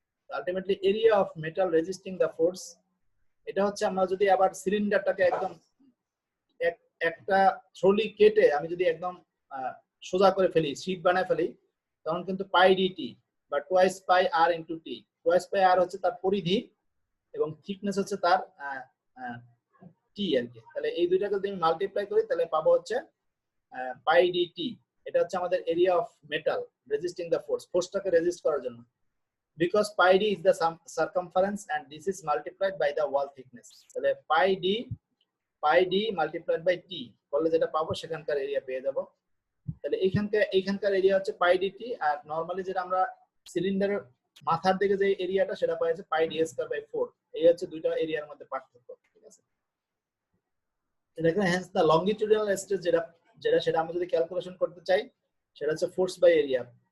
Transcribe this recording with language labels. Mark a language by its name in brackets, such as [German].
[Bangla] Ultimately [English] area of metal resisting the force, [Bangla] এটা হচ্ছে আমরা যদি আবার সিলিন্ডারটাকে একদম একটা থ্রলি কেটে আমি যদি একদম সোজা করে ফেলি, শীট বানায় ফেলি, তখন কিন্তু পাই ডিটি বা টুয়াইস পাই আর ইনটু টি, টুয়াইস পাই আর হচ্ছে তার পরিধি এবং থিকনেস হচ্ছে তার টি আর কি। তাহলে এই দুইটাকে যদি আমি মাল্টিপ্লাই করি তাহলে পাবো হচ্ছে পাই ডিটি। এটা হচ্ছে আমাদের [English] area of metal resisting the force, [Bangla] ফোর্সটাকে resist করার জন্য, [English] because pi d is the circumference and this is multiplied by the wall thickness. [Bangla] তাহলে [English] pi d multiplied by t [Bangla] করলে যেটা পাবো সেখানকার এরিয়া পেয়ে যাব। তাহলে এইখানকার এরিয়া হচ্ছে পাই ডিটি, আর নরমালি যেটা আমরা সিলিন্ডারের মাথার দিকে যে এরিয়াটা সেটা পাই হচ্ছে পাই ডি স্কয়ার বাই 4। এই হচ্ছে দুইটা এরিয়ার মধ্যে পার্থক্য, ঠিক আছে? এখানে [English] hence the longitudinal stress [Bangla] যেটা সেটা আমরা যদি ক্যালকুলেশন করতে চাই সেটা হচ্ছে ফোর্স বাই এরিয়া।